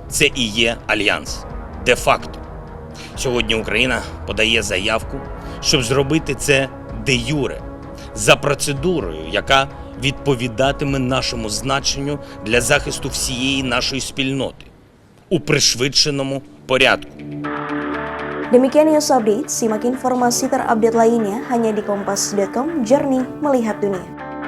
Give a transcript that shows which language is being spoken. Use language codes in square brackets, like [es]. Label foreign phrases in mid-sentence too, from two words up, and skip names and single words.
[uk] Це і є Альянс. де-факто. Сьогодні Україна подає заявку, щоб зробити це де-юре, за процедурою, яка відповідатиме нашому значенню для захисту всієї нашої спільноти у пришвидшеному порядку. [id] Demikian news update, simak informasi terupdate lainnya hanya di kompas.com, Journey Melihat Dunia.